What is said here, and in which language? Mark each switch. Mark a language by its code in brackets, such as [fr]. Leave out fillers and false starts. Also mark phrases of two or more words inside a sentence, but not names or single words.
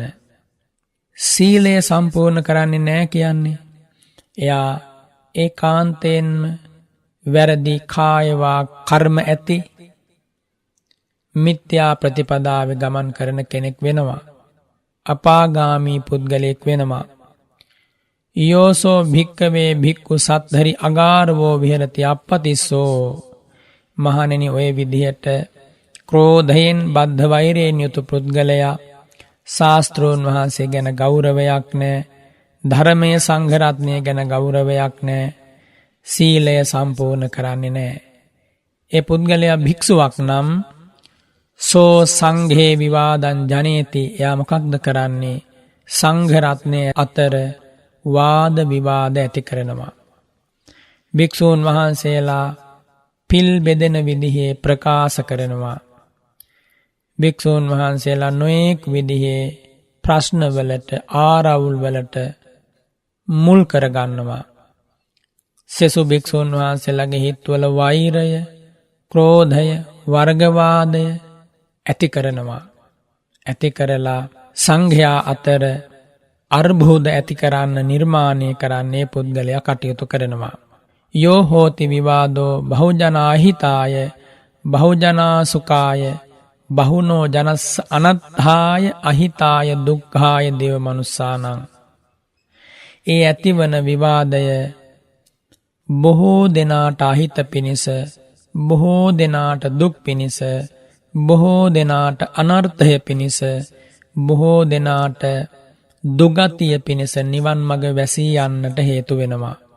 [si] සීලය සම්පූර්ණ කරන්නේ නැහැ කියන්නේ එයා ඒකාන්තයෙන්ම වැරදි කායවා කර්ම ඇති මිත්‍යා ප්‍රතිපදාවේ ගමන් කරන කෙනෙක් වෙනවා. අපාගාමී පුද්ගලයෙක් වෙනවා. [pi] යෝසෝ භික්කවේ භික්ඛු සත්තරි අගාරවෝ විහෙරති අපපතිස්සෝ. [si] මහණෙනි ඔය විදිහට ක්‍රෝධයෙන් බද්ධ වෛරයෙන් යුතු පුද්ගලයා ශාස්ත්‍රෝන් වහන්සේ ගැන ගෞරවයක් නැහැ. ධර්මයේ සංඝ රත්නය ගැන ගෞරවයක් නැහැ. සීලය සම්පූර්ණ කරන්නේ නැහැ. ඒ පුද්ගලයා භික්ෂුවක් නම් [pi] සෝ සංඝේ විවාදං ජනේති. [si] එයා මොකක්ද කරන්නේ? සංඝ රත්නය අතර වාද විවාද ඇති කරනවා. භික්ෂූන් වහන්සේලා පිල් බෙදෙන විදිහේ ප්‍රකාශ කරනවා. භික්ෂූන් වහන්සේලා නොයෙක් විදිහේ ප්‍රශ්නවලට ආරවුල්වලට මුල් කරගන්නවා. සෙසු භික්ෂූන් වහන්සේලාගේ හිත්වල වෛරය, ක්‍රෝධය, වර්ගවාදය ඇති කරනවා. ඇති කරලා සංඝයා අතර අර්බුද ඇති කරන්න නිර්මාණය කරන්නේ පුද්ගලයා කටයුතු කරනවා. [pi] යෝ හෝති විවාදෝ බහුජනාහිතාය බහුජනාසුකාය බහුනෝ ජනස් අනත්ථාය අහිතාය දුක්ඛාය දේව මනුස්සානං. [si] ඒ ඇතිවන විවාදය බොහෝ දෙනාට අහිත පිණිස, බොහෝ දෙනාට දුක් පිණිස, බොහෝ දෙනාට අනර්ථය පිණිස, බොහෝ දෙනාට දුගතිය පිණිස නිවන් මඟ වැසී යන්නට හේතු වෙනවා.